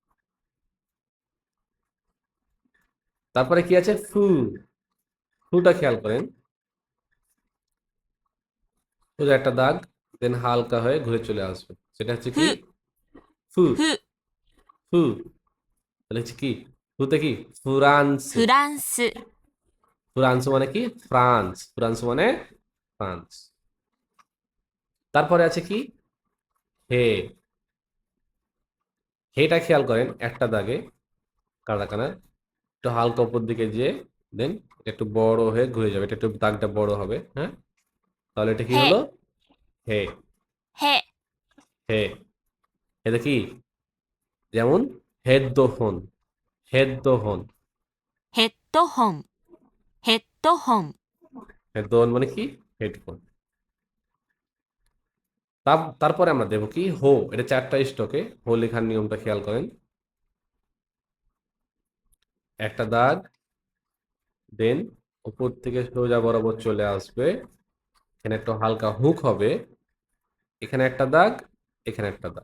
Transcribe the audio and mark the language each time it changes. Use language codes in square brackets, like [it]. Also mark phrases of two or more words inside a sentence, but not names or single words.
[bn] তারপরে কি আছে ফু। ফুটা খেয়াল করেন, সোজা একটা দাগ, দেন হালকা হয়ে ঘুরে চলে আসবে। সেটা হচ্ছে কি [ja] ふ、 [bn] ফু। [ja] ふ、 [bn] ফু। তাহলে হচ্ছে কি ফুতে কি ফ্রান্স। [ja] フランス、 [bn] ফ্রান্স মানে কি ফ্রান্স। ফ্রান্স মানে ফ্রান্স। তারপরে আছে কি হে। হেটা খেয়াল করেন একটা দাগে কানা, একটু হালকা উপর দিকে যেয়ে দেন একটু বড় হয়ে ঘুরে যাবে। এটা একটু দাগটা বড় হবে, হ্যাঁ। তাহলে এটা কি [ja] へ、 [bn] হলো? হে। [ja] へ、 [bn] হে। এটা কি যেমন হেডফোন। হেডফোন। [ja] ヘッドホン、ヘッドホン、 [bn] হেডফোন মানে কি হেডফোন। তারপরে আমরা দেবো কি হো। এটা 4টা স্টকে। হো লেখার নিয়মটা খেয়াল করেন। একটা দাগ, দেন উপর থেকে সোজা বরাবর চলে আসবে, এখানে একটু হালকা হুক হবে, এখানে একটা দাগ, এখানে একটা দাগ।